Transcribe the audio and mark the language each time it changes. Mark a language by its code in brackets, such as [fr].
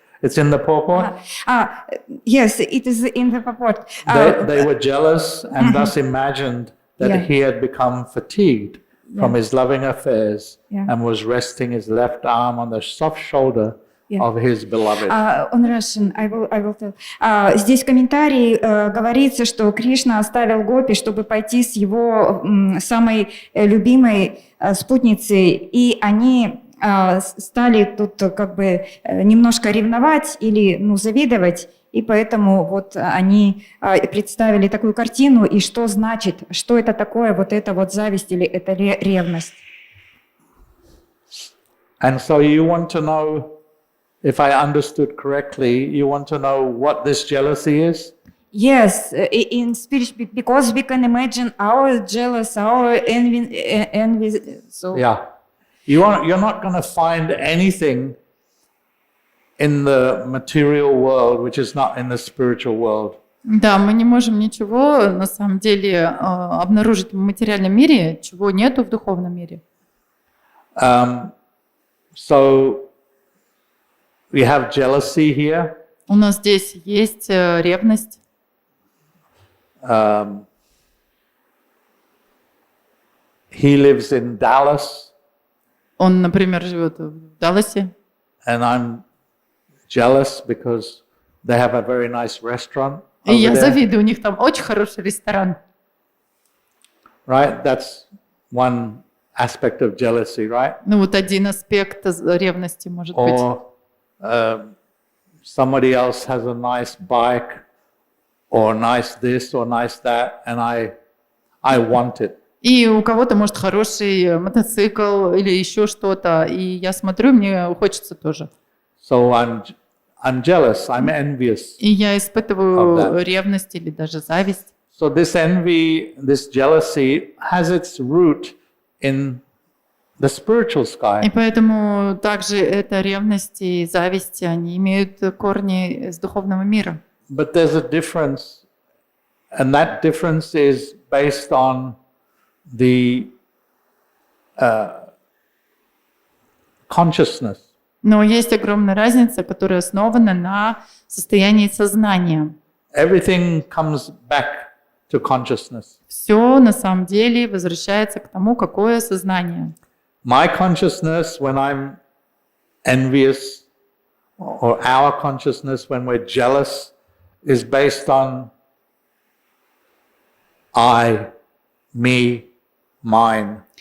[en] It's in the purport. Yes, it is in the purport. They were jealous and thus imagined that he had become fatigued from his loving affairs and was resting his left arm on the soft shoulder of his beloved. On Russian, I will tell. [ru] Здесь в комментарии говорится, что Кришна оставил гопи, чтобы пойти с его самой любимой спутницей, и они стали тут как бы немножко ревновать или завидовать, и поэтому вот они представили такую картину, и что значит, что это такое, вот это вот зависть или это ревность. [en] And so you want to know, if I understood correctly, you want to know what this jealousy is? Yes, in spirit, because we can imagine our jealous, our envy. So Yeah. You're not going to find anything in the material world which is not in the spiritual world. [ru] Да, мы не можем ничего на самом деле обнаружить в материальном мире, чего нету в духовном мире. [en] So we have jealousy here. [ru] У нас здесь есть ревность. [en] He lives in Dallas. [ru] Он, например, живет в Далласе. [en] And I'm jealous because they have a very nice restaurant. [ru] И я завидую, у них там очень хороший ресторан. [en] Right? That's one aspect of jealousy, right? [ru] Ну вот один аспект ревности может быть. [en] Or somebody else has a nice bike or nice this or nice that and I want it. [ru] И у кого-то, может, хороший мотоцикл или еще что-то, и я смотрю, мне хочется тоже. [en] So I'm jealous, I'm envious. [ru] И я испытываю ревность или даже зависть. [en] So this envy, this jealousy has its root in the spiritual sky. [ru] И поэтому также эта ревность и зависть, они имеют корни из духовного мира. [en] But there's a difference, and that difference is based on the consciousness. [ru] Но есть огромная разница, которая основана на состоянии сознания. [en] Everything comes back to consciousness. [ru] Все на самом деле возвращается к тому, какое сознание. [en] My consciousness when I'm envious, or our consciousness when we're jealous, is based on I, me, mine.